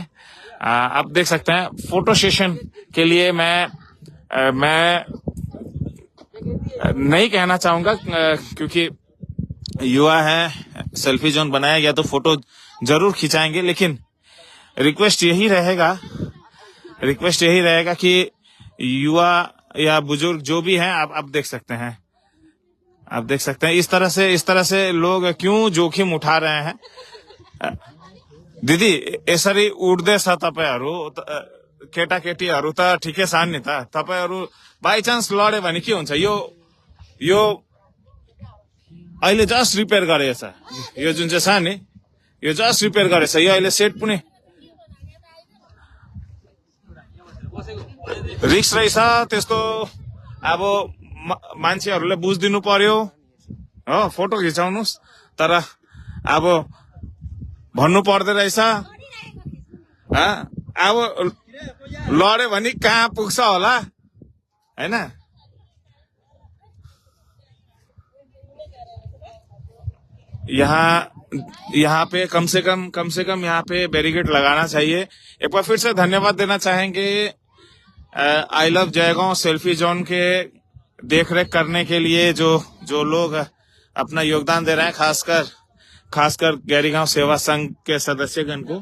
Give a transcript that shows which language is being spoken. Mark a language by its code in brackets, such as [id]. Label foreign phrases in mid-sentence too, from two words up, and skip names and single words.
[hi] आप देख सकते हैं फोटो सेशन के लिए मैं नहीं कहना चाहूंगा, क्योंकि युवा है, सेल्फी जोन बनाया गया तो फोटो जरूर खिंचाएंगे, लेकिन रिक्वेस्ट यही रहेगा कि युवा या बुजुर्ग जो भी हैं, आप देख सकते हैं इस तरह से लोग क्यों जोखिम उठा रहे हैं। [ne] दिदी, यसरी उड्दैछ तपाईहरु, केटाकेटीहरु त ठिकै छ नि त, तपाईहरु [en] by chance [ne] लड्यो भने के हुन्छ? यो अहिले [en] just repair [ne] गरेछ, यो जुन चाहिँ छ नि, यो [en] just repair [ne] गरेछ, यो अहिले सेट पनि रिक्स रहेछ। त्यस्तो अब मान्छेहरूले बुझिदिनु पर्यो हो, फोटो खिचाउनुस्, तर अब भन्नु पर्दो रहेछ। अब लड्यो भने कहाँ पुग्छ होला हैन। [hi] यहाँ पे कम से कम यहाँ पे बैरिकेड लगाना चाहिए। एक बार फिर से धन्यवाद देना चाहेंगे आई लव जयगांव सेल्फी जोन के देखरेख करने के लिए जो लोग अपना योगदान दे रहे हैं, खासकर गैरीगांव सेवा संघ के सदस्यगण को।